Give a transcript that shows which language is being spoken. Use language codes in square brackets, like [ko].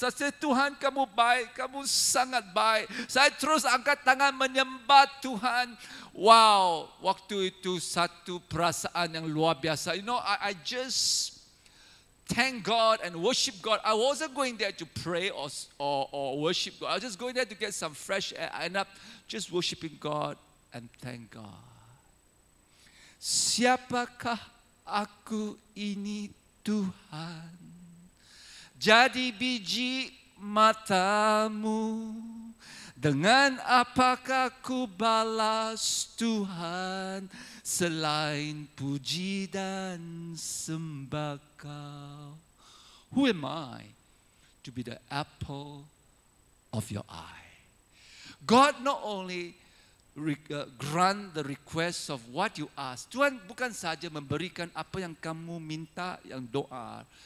[ms] Saya kata, Tuhan kamu baik, kamu sangat baik. Saya terus angkat tangan menyembah Tuhan. Wow, waktu itu satu perasaan yang luar biasa. [en] You know, I just thank God and worship God. I wasn't going there to pray or worship God. I was just going there to get some fresh air. I end up just worshiping God and thank God. [ms] Siapakah aku ini Tuhan? Jadi biji matamu. Dengan apakah ku balas Tuhan selain puji dan sembah Kau? [en] Who am I to be the apple of your eye? God not only grant the request of what you ask. [ms] Tuhan bukan saja memberikan apa yang kamu minta, yang doa.